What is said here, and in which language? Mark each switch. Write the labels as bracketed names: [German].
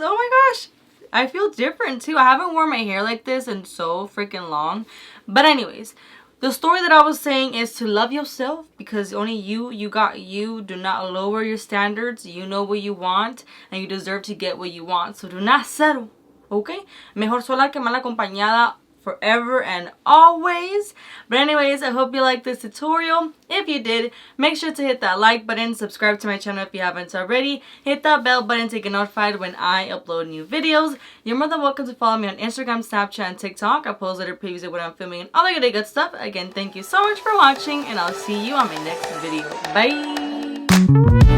[English] Oh my gosh, I feel different too. I haven't worn my hair like this in so freaking long. But anyways, the story that I was saying is to love yourself, because only you got you. Do not lower your standards. You know what you want and you deserve to get what you want, so do not settle, okay? [Spanish] Mejor sola que mal acompañada, [English] forever and always. But anyways, I hope you liked this tutorial. If you did, make sure to hit that like button, subscribe to my channel if you haven't already, hit that bell button to get notified when I upload new videos. You're more than welcome to follow me on Instagram, Snapchat, and TikTok. I post little previews of what I'm filming and all the good stuff. Again, thank you so much for watching, and I'll see you on my next video. Bye!